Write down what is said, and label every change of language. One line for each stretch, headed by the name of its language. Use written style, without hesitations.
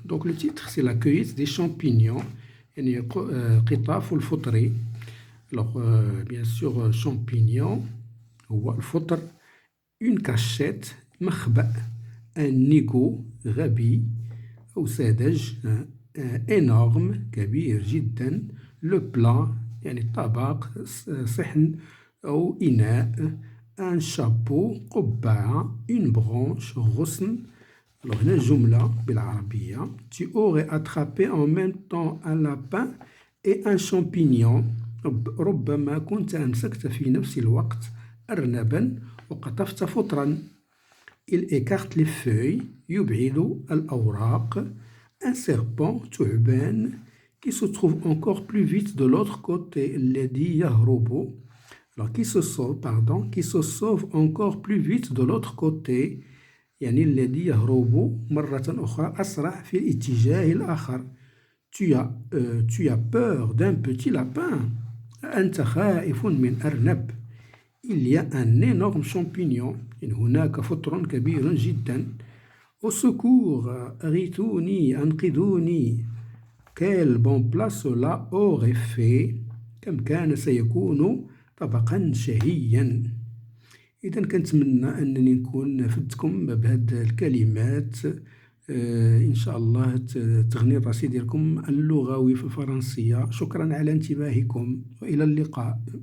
French: Donc le titre c'est la cueillette des champignons.
Arabic: يعني قطاف الفطر.
French: Alors bien sûr champignon
Arabic: هو الفطر.
French: Une cachette
Arabic: مخبأ.
French: Un nigaud
Arabic: غبي أو ساذج. énorme كبير جدا.
French: Le plat
Arabic: يعني طبق صحن أو إناء.
French: Un chapeau
Arabic: قبعة.
French: Une branche
Arabic: غصن. Alors هنا جملة بالعربية.
French: Tu aurais attrapé en même temps un lapin et un champignon.
Arabic: ربما كنت أمسكت في نفس الوقت أرنبا وقطفت فطرا.
French: Il écarte les feuilles.
Arabic: يبعد الأوراق.
French: Un serpent
Arabic: ثعبان
French: qui se trouve encore plus vite de l'autre côté.
Arabic: الذي يهرب.
French: Alors qui se sauve encore plus vite de l'autre côté.
Arabic: يعني الذي يهرب مرة أخرى أسرع في الاتجاه الآخر.
French: Tu as peur d'un petit lapin.
Arabic: أنت خائف من أرنب.
French: Il y a un énorme champignon.
Arabic: هناك فطر كبير جدا.
French: Au secours,
Arabic: أغيثوني, أنقذوني.
French: Quel bon plat cela aurait fait.
Arabic: كم كان سيكون طبقا شهيا. إذا كنتمنى أنني نكون فدتكم بهذه الكلمات. إن شاء الله تغني الرصيد ديالكم اللغوي في الفرنسية. شكرا على انتباهكم وإلى اللقاء.